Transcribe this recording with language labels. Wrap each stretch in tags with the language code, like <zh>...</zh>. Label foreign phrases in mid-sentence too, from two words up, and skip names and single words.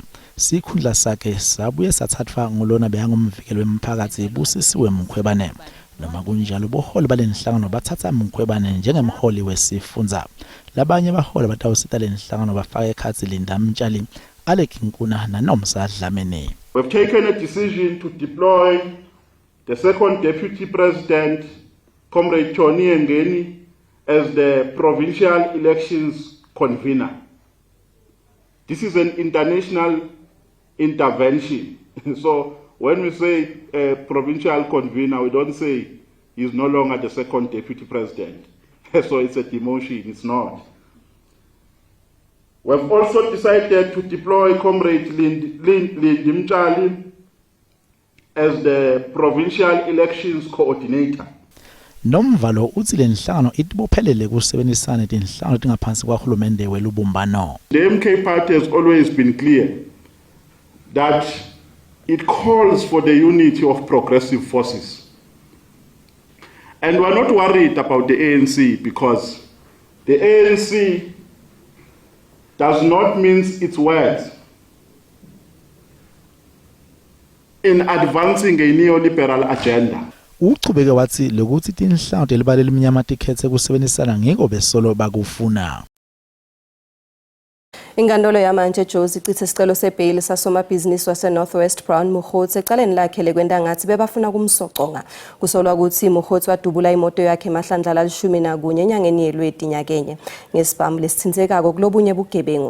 <ss>Sikhundla sakhe sabuye sathathwa ngolona behangumvikelo wemphakathi Busisiwe Mkhwebane. Noma kunjalo boholi balenhlangano bathatha Mkhwebane njengemholi wesifundza. Labanye baholi batawusita lenhlangano bafaka ekhatsi Linda Mtshali, Alec Nkuna naNomsa Dlamini.</ss> <en>We've taken a decision to deploy the second deputy president, Comrade Tony Yengeni, as the provincial elections convener. This is an international intervention. So when we say provincial convener, we don't say he's no longer the second deputy president. So it's a demotion, it's not. We've also decided to deploy Comrade Linda Mtshali as the provincial elections coordinator.</en> <ss>Nomvalo uthi lenhlangano itibophelele kusebenzisana tinhlangano tingaphansi kwahulumende welubumbano.</ss> <en>The MK party has always been clear that it calls for the unity of progressive forces. And we're not worried about the ANC because the ANC does not mince its words in advancing a neoliberal agenda.</en> <ss>Uchubeke wathi lokuthi tinhlangano telibalele iminyama tikhethe kusebenzisana ngiko besolo bakufuna. Inkantolo yamanje eJozi icithe isicelo sebhail sasomabhizinisi wase-Northwest Brown Mokgotsi ecaleni lakhe lekwenta ngathi bebafuna kumsoconga. Kusolwa ukuthi Mokgotsi wadubula imoto yakhe emahlandla la-11 enyangeni yeLweti nyakenye ngesibhamu lesithintekako kulobunye bugebengu.</ss>